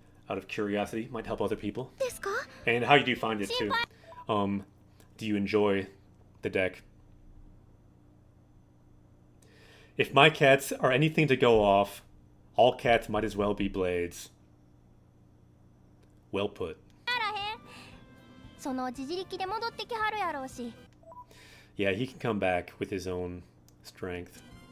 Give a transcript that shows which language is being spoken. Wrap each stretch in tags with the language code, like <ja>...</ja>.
<en>Out of curiosity, might help other people. And how do you find it too? Do you enjoy the deck? If my cats are anything to go off, all cats might as well be blades. Well put.</en> <ja>そのうち自力で戻ってきはるやろうし。</ja> <en>Yeah, he can come back with his own strength.</en>